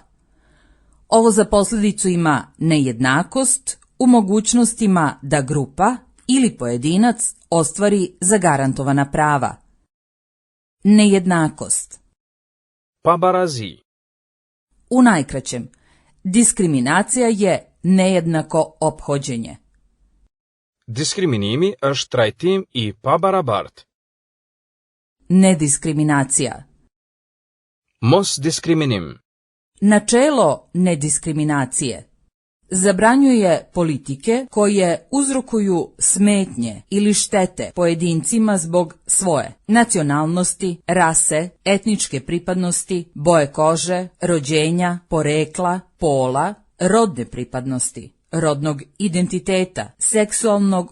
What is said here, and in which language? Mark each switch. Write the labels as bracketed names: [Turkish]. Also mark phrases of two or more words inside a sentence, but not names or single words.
[Serbian] Ovo za posljedicu ima nejednakost u mogućnostima da grupa ili pojedinac ostvari zagarantovana prava. Nejednakost. [Albanian] Pabarazi. [Serbian] U najkraćem, diskriminacija je nejednako ophođenje. [Albanian] Diskriminimi është trajtim I pabarabart. [Serbian] Nediskriminacija. [Albanian] Mos diskriminim. [Serbian] Načelo nediskriminacije zabranjuje politike koje uzrokuju smetnje ili štete pojedincima zbog svoje nacionalnosti, rase, etničke pripadnosti, boje kože, rođenja, porekla, pola, rodne pripadnosti, rodnog identiteta, seksualnog